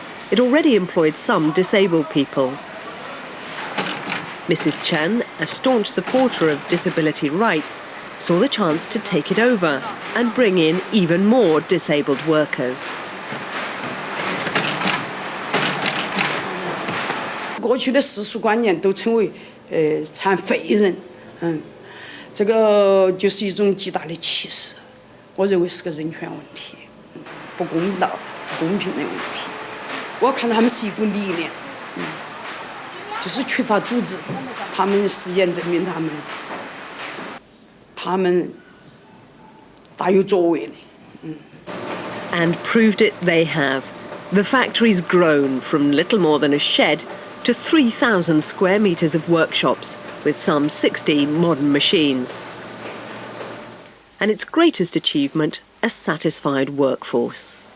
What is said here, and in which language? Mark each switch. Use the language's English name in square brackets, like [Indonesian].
[English] It already employed some disabled people. Mrs. Chen, a staunch supporter of disability rights, saw the chance to take it over and bring in even more disabled workers. [Chinese] 过去的世俗观念都称为残废人，这个就是一种极大的歧视，我认为是个人权问题，不公道、不公平的问题。我看他们是一股力量。就是缺乏组织，他们实验证明他们大有作为的。 [English] And proved it they have. The factory's grown from little more than a shed to 3,000 square meters of workshops with some 60 modern machines. And its greatest achievement, a satisfied workforce.